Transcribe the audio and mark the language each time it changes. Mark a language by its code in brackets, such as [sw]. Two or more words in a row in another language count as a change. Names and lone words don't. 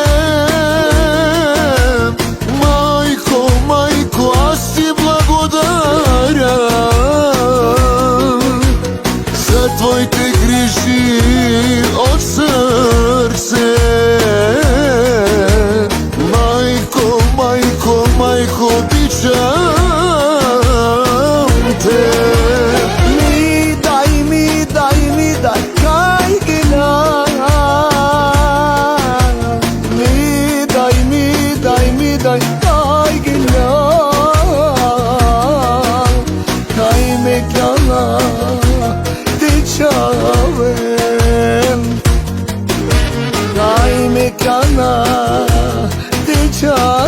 [bg] Майко, майко, аз ти благодаря за твоите грижи от сърце. Майко, майко, майко, обичам те. [rom] mi dai, kaygila. Mi dai, kaygila. Kay mekana, te çaven Kay mekana, te çaven